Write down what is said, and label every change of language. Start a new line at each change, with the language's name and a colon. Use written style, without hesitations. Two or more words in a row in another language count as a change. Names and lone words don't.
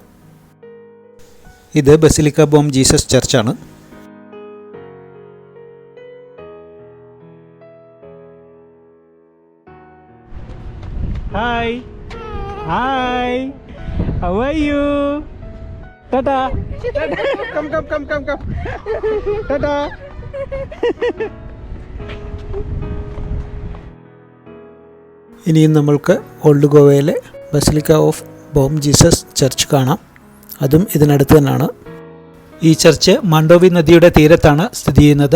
Malayalam: വളരെ ഭംഗിയാണ് കാണാനിത്. ഇത് ബസിലിക്ക ബോം ജീസസ് ചർച്ചാണ്.
English: hi hi, how are you?
Malayalam: ടാറ്റാ.
English: Come, come, come, come, come. Ta-da.
Malayalam: ഇനിയും നമ്മൾക്ക് ഓൾഡ് ഗോവയിലെ ബസിലിക്ക ഓഫ് ബോം ജീസസ് ചർച്ച് കാണാം. അതും ഇതിനടുത്ത് തന്നെയാണ്. ഈ ചർച്ച് മാണ്ഡോവി നദിയുടെ തീരത്താണ് സ്ഥിതി ചെയ്യുന്നത്.